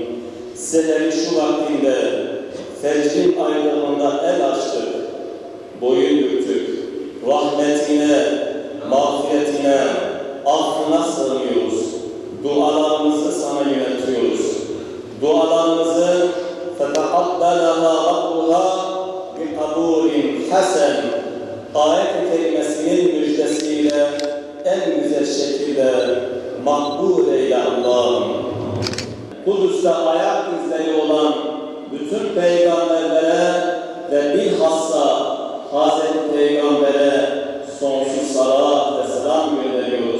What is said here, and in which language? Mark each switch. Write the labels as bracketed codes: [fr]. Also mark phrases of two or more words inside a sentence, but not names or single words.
[tr] Seherin şu vaktinde fecrin aydınlığında el açtık, boyun büktük, rahmetine, mağfiretine, affına sığınıyoruz. Dualarımızı sana yöneltiyoruz. Dualarımızı [ar] فَتَقَبَّلَهَا رَبُّهَا بِقَبُولٍ حَسَنٍ [tr] ayet-i kerimesinin müjdesiyle en güzel şekilde makbul eyle Allah'ım. Kudüs'te ayak izleri olan bütün peygamberlere ve bilhassa Hazreti Peygamber'e sonsuz salat ve selam gönderiyoruz.